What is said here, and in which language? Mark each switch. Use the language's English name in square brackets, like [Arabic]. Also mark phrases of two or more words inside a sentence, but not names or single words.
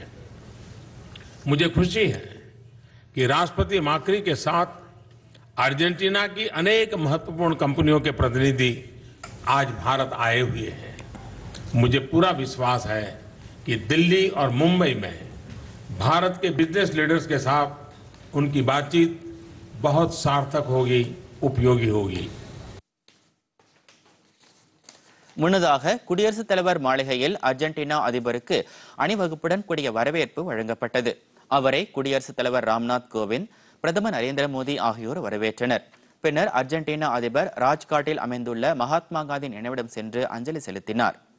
[Hindi] मुझे खुशी है कि राष्ट्रपति माक्री के साथ अर्जेंटीना की अनेक महत्वपूर्ण कंपनियों के प्रतिनिधि आज भारत आए हुए हैं. मुझे पूरा विश्वास है कि दिल्ली और मुंबई में भारत के बिजनेस लीडर्स के साथ उनकी बातचीत बहुत सार्थक होगी, उपयोगी होगी. [Tamil] முன்னதாக குடியரசுத் தலைவர் மாளிகையில் அர்ஜென்டினா அதிபருக்கு அணிவகுப்புடன் கூடிய வரவேற்பு வழங்கப்பட்டது. அவரை குடியரசுத் தலைவர் ராம்நாத் கோவிந்த், பிரதமர் நரேந்திர மோடி ஆகியோர் வரவேற்றனர். பின்னர் அர்ஜென்டினா அதிபர் ராஜ்காட்டில் அமைந்துள்ள மகாத்மா காந்தி நினைவிடம் சென்று அஞ்சலி செலுத்தினார்.